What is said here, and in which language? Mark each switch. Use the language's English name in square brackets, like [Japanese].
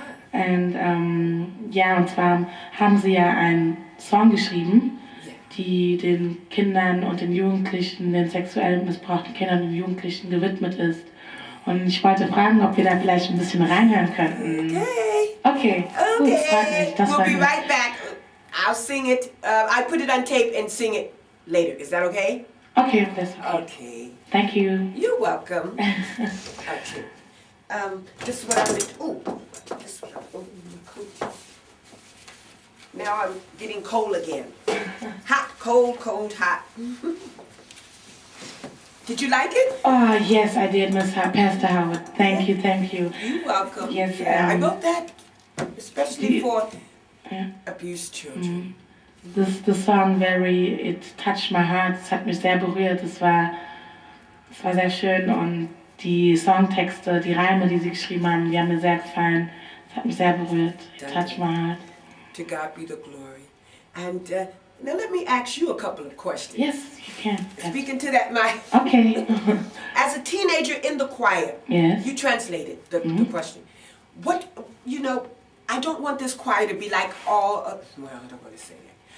[German] Und und zwar haben Sie ja einen Song geschrieben, die den Kindern und den Jugendlichen, den sexuell missbrauchten Kindern und Jugendlichen gewidmet ist. Und ich wollte fragen, ob wir da vielleicht ein bisschen reinhören könnten. Okay. Gut, das freut mich. [English] We'll be right back. I'll sing it. I put it on tape and sing it later. Is that okay? Okay, that's okay. Okay. Thank you. You're welcome. Okay. This is what I'm going to. This is what I'm my coat. Now I'm getting cold again. Hot, cold, cold, hot. Did you like it? Oh, yes, I did, Miss Pastor Howard. Thank you. You're welcome. Yes, I wrote that especially for abused children. The song it touched my heart. [German] Es hat mich sehr berührt. Es war sehr schön und die Songtexte, die Reime, die Sie geschrieben haben, die haben mir sehr gefallen. Es hat mich sehr berührt. [English] It touched my heart. To God be the glory. And now let me ask you a couple of questions. Yes, you can. Speaking to that, Okay. as a teenager in the choir, Yes. you translated the question. What, I don't want this choir to be like all of, well, I don't want to say that.